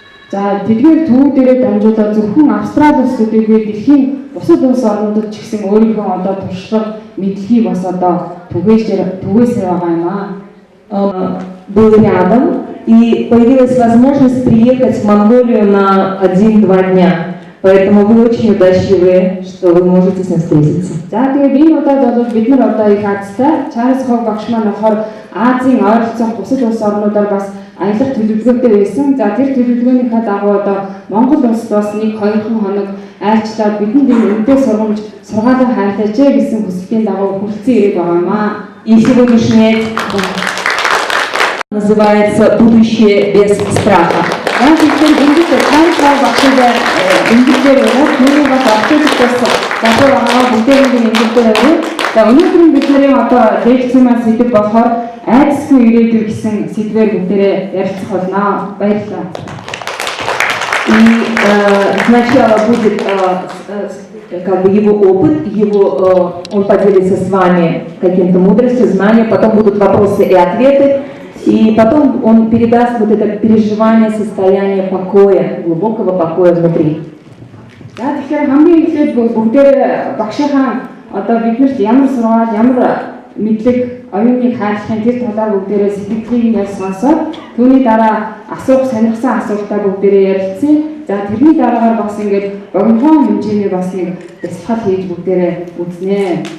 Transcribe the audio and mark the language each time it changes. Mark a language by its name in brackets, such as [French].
[Mongolian] Тэдгээр төвүүдээр дамжуулаад зөвхөн Австрали улсуудыг дэлхийн бусад улс орнуудад ч гэсэн өөрийнхөө туршлага, мэдлэгийг бас түгээсээр байгаа юм аа. [Russian] Был рядом, и появилась возможность приехать в Монголию на 1-2 дня. Поэтому вы очень удачливые, что вы можете с ним встретиться. [Mongolian] За тэгээд энэ удаад бол бид нар одоо их азтай Чарльз Хогг багш маань болохоор Азийн ойролцоох бусад улс орнуудаар бас аялах төлөвлөгөөтэй байсан. За тэр төлөвлөгөөнийхөө дагуу одоо Монгол улс бас 1-2 хоног айлчлаад бидэнд энэ үнэтэй сургамж сургаалаа хайрлаач гэсэн хүсэлтийн дагуу хүрэлцэн ирээд байгаамаа. [Russian] И сегодняшний называется «Будущее без страха». [Mongolian] Яг тэгэхээр ингэж Чарльз Хогг багштай ингэдээр яваад түүнийг бас автобусаас залуу байгаа бүгдээрээ ингэдээр яваа. За өнөөдөр бид нарын одоо лекцийн маань сэдэв болохоор айдасгүй ирээдүй гэсэн сэдвээр бүгдээрээ ярилцах болно. Баярлалаа. [Russian] И сначала будет как бы его опыт, он поделится с вами каким-то мудростью, знанием, потом будут вопросы и ответы, и потом он передаст вот это переживание, состояние покоя, глубокого покоя внутри. [Mongolian] За тэгэхээр хамгийн эхлээд бүгдээрээ багшийнхаа одоо биднэрт ямар сургаал, ямар мэдлэг, оюуныг хайрлахын тэр талаар бүгдээрээ сэтгэлийг нь сонсоод түүний дараа асуух сонирхсан асуултаа бүгдээрээ ярилцъя. За тэрний дараагаар бас ингээд богинохон хэмжээний бас нэг бясалгал хийж бүгдээрээ үзнэ.